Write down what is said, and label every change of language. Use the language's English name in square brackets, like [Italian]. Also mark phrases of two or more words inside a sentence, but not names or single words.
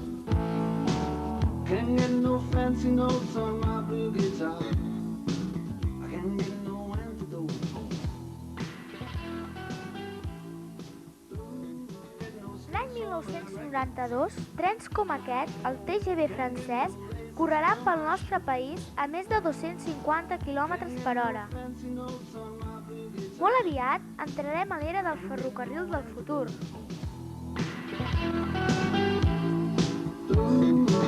[English] Can't get no fancy notes on my blue guitar. I can't get no antidote. [Catalan] L'any 1992, trens com aquest, el TGV francès, correran pel nostre país a més de 250 km/h. Molt aviat entrarem a l'era del ferrocarril del futur.